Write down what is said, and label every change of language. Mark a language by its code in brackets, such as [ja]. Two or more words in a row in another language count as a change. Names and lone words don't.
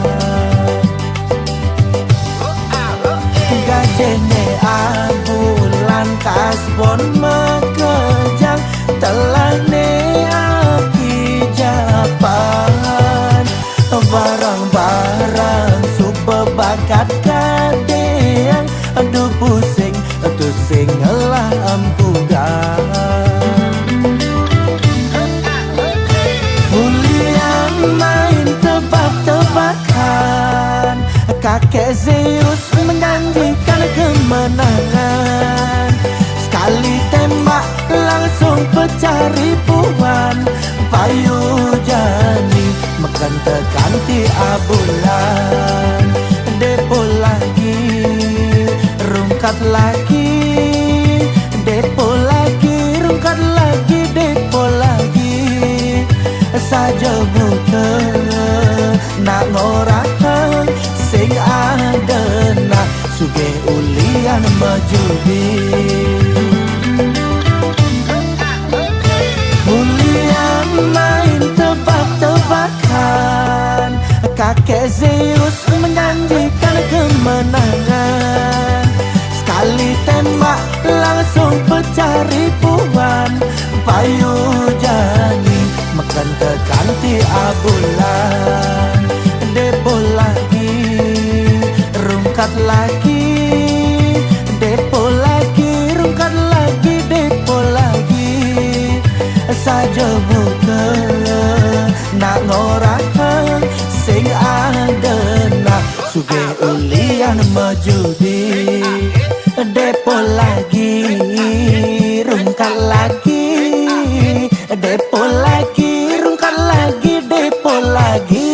[ban] Gajene abulan kasbon makejang telah ne aki japan. Barang-barang super bakat gadeang, [id] aduh pusing, [ban] aduh sing ngelah ampugan. [id] Main tebak-tebakan, kakek Zeus menjanjikan kemenangan. Sekali tembak langsung pecah ribuan. [ban] Payu jani makan tekan ti abulan. [id] Depo lagi, rungkat lagi. Depo lagi, rungkat lagi. Depo lagi saja [ban] buka nak ngorakan sing ada nak suge ulian majudi. [id] Ulian main tebak-tebakan, kakek Zeus menjanjikan kemenangan. Sekali tembak langsung pecah ribuan. [ban] Payu jani makan tekan ti abulan. [id] Depo lagi, rungkat lagi. Depo lagi, rungkat lagi. Depo lagi saja [ban] buka nak ngorakan sing ada nak suge ulian majudi. [id] Depo lagi, rungkat lagi. Depo lagi, rungkat lagi, depo lagi.